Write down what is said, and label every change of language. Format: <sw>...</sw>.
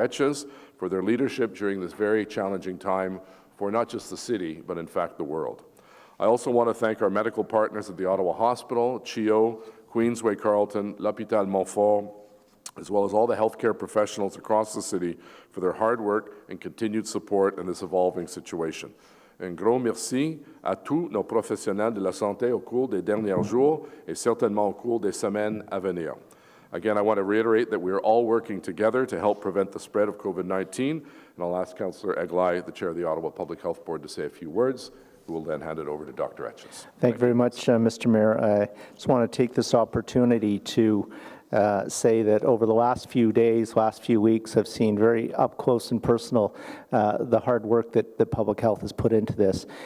<en>Etches, for their leadership during this very challenging time for not just the city, but in fact the world. I also want to thank our medical partners at the Ottawa Hospital, CHIO, Queensway Carleton, L'Hôpital Montfort, as well as all the healthcare professionals across the city for their hard work and continued support in this evolving situation.</en> <fr>Un gros merci à tous nos professionnels de la santé au cours des derniers jours et certainement au cours des semaines à venir.</fr> <en>Again, I want to reiterate that we are all working together to help prevent the spread of COVID-19, and I'll ask Councillor Eglai, the Chair of the Ottawa Public Health Board, to say a few words. We will then hand it over to Dr. Etches. Thank you very much, Mr. Mayor. I just want to take this opportunity to say that over the last few days, last few weeks, I've seen very up close and personal the hard work that public health has put into this.</en>